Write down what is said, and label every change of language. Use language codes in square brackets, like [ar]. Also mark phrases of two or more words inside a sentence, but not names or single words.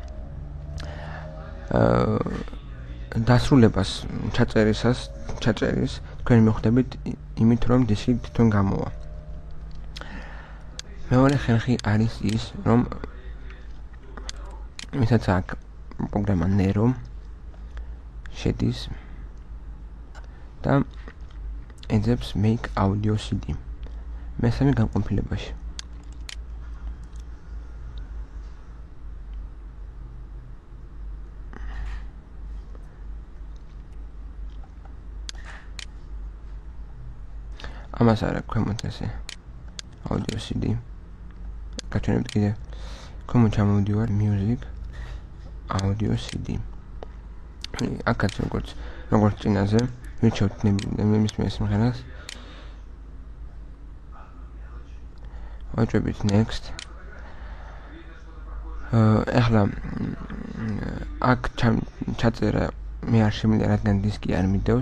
[ka] დასრულებას ჩაწერის თქვენ მიხვდებით იმით რომ დისკი თვითონ გამოვა. მეორე ხერხი არის ის რომ ვისაც აქვს პროგრამა Nero შედის და ეძებს [en] make audio CD. [ka] მესამე განყოფილებაში. ამას არა ქვემოთ ესე [en] audio CD. [ka] გაჩვენებთ კიდე ქვემოთ ჩამოვიდივარ [en] music audio CD. [ka] აქაც როგორც წინაზე ვირჩევთ ნებისმიერ სიმღერას. ვაჭრებით next. ახლა აქ ჩაწერა მე არ შემიძლია, რადგან დისკი არ მიდევს.